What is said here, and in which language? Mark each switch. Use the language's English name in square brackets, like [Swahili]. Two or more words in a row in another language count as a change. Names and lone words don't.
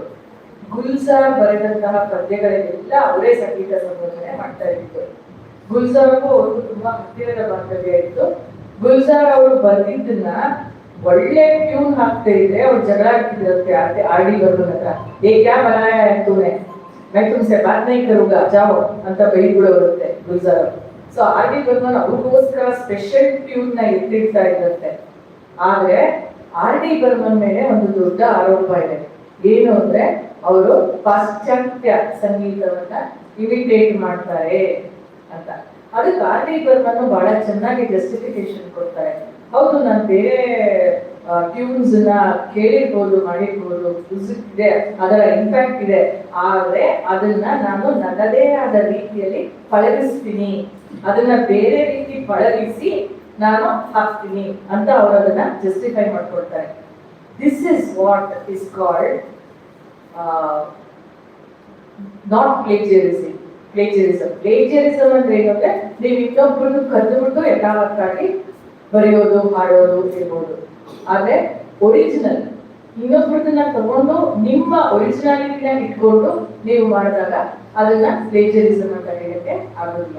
[Kannada] ಗುಲ್ಜಾರ್ ಬರೆದಂತಹ ಪದ್ಯಗಳಿಗೆಲ್ಲ ಅವರೇ ಸಂಗೀತ ಸಂಯೋಜನೆ ಮಾಡ್ತಾ ಇದ್ರು. ಗುಲ್ಜಾರ್ಗೂ ಅವರು ತುಂಬಾ ಹತ್ತಿರದ ಬಾಂಧವ್ಯ ಇತ್ತು. ಗುಲ್ಜಾರ್ ಅವರು ಬರ್ದಿದ್ದನ್ನ ಒಳ್ಳೆ ಟ್ಯೂನ್ ಹಾಕ್ತಾ ಇದ್ರೆ ಅವ್ರು ಜಗಳ ಆಗ್ತಿದ್ರಂತೆ R.D. ಬರ್ಮನ್ ಹತ್ರ. [Hindi] ए क्या बनाया है तूने, मैं तुमसे बात नहीं करूंगा, जाओ [Kannada] ಅಂತ ಬೈಬಿಡೋರುತ್ತೆ ಗುಲ್ಜಾರ್. ಸೊ R.D. ಬರ್ಮನ್ ಅವ್ರಿಗೋಸ್ಕರ ಸ್ಪೆಷಲ್ ಟ್ಯೂನ್ ನ ಎತ್ತಿಡ್ತಾ ಇದ್ದಂತೆ. ಆದ್ರೆ R.D. ಬರ್ಮನ್ ಮೇಲೆ ಒಂದು ದೊಡ್ಡ ಆರೋಪ ಇದೆ. ಏನು ಅಂದ್ರೆ ಅವರು ಪಾಶ್ಚಾತ್ಯ ಸಂಗೀತವನ್ನ ಇಮಿಟೇಟ್ ಮಾಡ್ತಾರೆ ಅಂತ. ಅದಕ್ಕೆ R.D. ಬರ್ಮನ್ ಬಹಳ ಚೆನ್ನಾಗಿ ಜಸ್ಟಿಫಿಕೇಶನ್ ಕೊಡ್ತಾರೆ. ಹೌದು, ನಾನು ಬೇರೆ ಟ್ಯೂನ್ಸ್ ನ ಕೇಳಿರ್ಬೋದು, ಮಾಡಿರ್ಬೋದು, ಮ್ಯೂಸಿಕ್ ಇದೆ, ಅದರ ಇಂಪ್ಯಾಕ್ಟ್ ಇದೆ, ಆದ್ರೆ ಅದನ್ನ ನಾನು ನನ್ನದೇ ಆದ ರೀತಿಯಲ್ಲಿ ಪಳಗಿಸ್ತೀನಿ, ಅದನ್ನ ಬೇರೆ ರೀತಿ ಪಳಗಿಸಿ ನಾನು ಹಾಕ್ತೀನಿ ಅಂತ ಅವರು ಅದನ್ನ ಜಸ್ಟಿಫೈ ಮಾಡ್ಕೊಳ್ತಾರೆ. [English] This is what is called not plagiarism. [Kannada] ಪ್ಲೇಜಿಯರಿಸಮ್ ಅಂದ್ರೆ ಏನಂದ್ರೆ, ನೀವು ಇನ್ನೊಬ್ಬರನ್ನು ಕರೆದುಬಿಟ್ಟು ಯಥಾವತ್ತಾಗಿ ಬರೆಯೋದು, ಹಾಡೋದು ಇರ್ಬೋದು. ಆದ್ರೆ ಒರಿಜಿನಲ್ ಇನ್ನೊಬ್ಬರನ್ನ ತಗೊಂಡು ನಿಮ್ಮ ಒರಿಜಿನಾಲಿಟಿನ ಇಟ್ಕೊಂಡು ನೀವು ಮಾಡಿದಾಗ ಅದನ್ನ ಪ್ಲೇಜರಿಸಮ್ ಅಂತ ಹೇಳಕ್ಕೆ ಆಗೋದಿಲ್ಲ.